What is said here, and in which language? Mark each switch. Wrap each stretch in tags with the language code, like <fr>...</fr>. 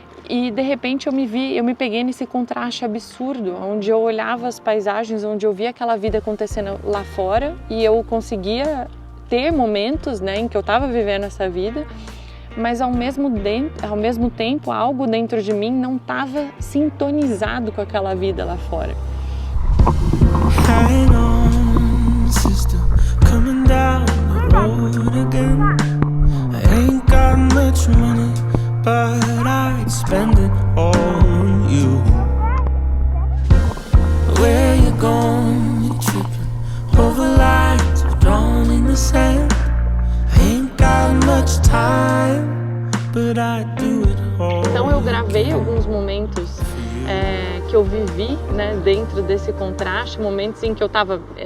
<pt>E de repente eu me peguei nesse contraste absurdo, onde eu olhava as paisagens, onde eu via aquela vida acontecendo lá fora e eu conseguia ter momentos, né, em que eu estava vivendo essa vida, mas ao mesmo tempo algo dentro de mim não estava sintonizado com aquela vida lá fora.</pt> <en>Hang on, sister, coming down the road again. I ain't got much money, but I'd spend it all on you. Where you going? You tripping over lines drawn in the sand. I ain't got much time, but I'd do it all.</en> <pt>Então eu gravei alguns momentos que eu vivi, né, dentro desse contraste, momentos em que eu tava...</pt>